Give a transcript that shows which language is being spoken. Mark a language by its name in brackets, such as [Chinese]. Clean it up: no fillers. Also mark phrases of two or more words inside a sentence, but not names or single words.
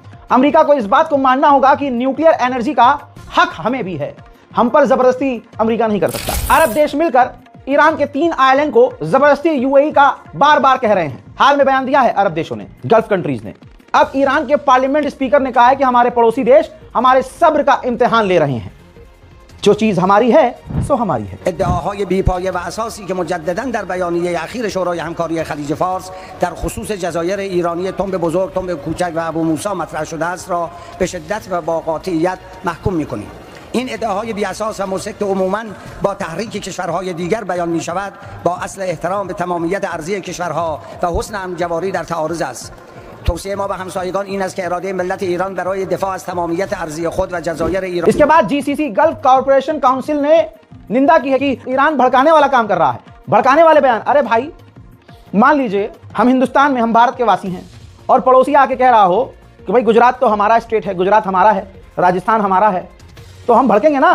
[Hindi] अमेरिका को इस बात को मानना होगा कि [English] nuclear energy [Hindi] का हक हमें भी है, हम पर जबरदस्ती अमेरिका नहीं कर सकता। अरब देश मिलकर ईरान के 3 आइलैंड को जबरदस्ती यूएई का बार बार कह रहे हैं। हाल में बयान दिया है अरब देशों ने, [English] Gulf countries [Hindi] ने। अब ईरान के पार्लियामेंट स्पीकर ने कहा है कि हमारे पड़ोसी देश हमारे सब्र का इम्तिहान ले रहे हैं, जो चीज हमारी है सो हमारी है। [Persian] ادعاهای بی‌پایه و اساسی که مجدداً در بیانیه اخیر شورای همکاری خلیج فارس در خصوص جزایر ایرانی تنب بزرگ، تنب کوچک و ابو موسی مطرح شده است را به شدت و با قاطعیت محکوم می‌کنیم. این ادعاهای بی اساس و مسکت عموماً با تحریک کشورهای دیگر بیان می‌شود، با اصل احترام به تمامیت ارضی کشورها و حسن همجواری در تعارض است. توصیه ما به همسایگان این است که اراده ملت ایران برای دفاع از تمامیت ارضی خود و جزایر ایران। [Hindi] इसके बाद जीसीसी गल्फ कॉर्पोरेशन काउंसिल ने निंदा की है कि ईरान भड़काने वाला काम कर रहा है। भड़काने वाले बयान, अरे भाई मान लीजिए हम हिंदुस्तान में, हम भारत के वासी हैं, और पड़ोसी आके कह रहा हो कि भाई गुजरात तो हमारा स्टेट है, गुजरात हमारा है, राजस्थान हमारा है, तो हम भड़केंगे ना।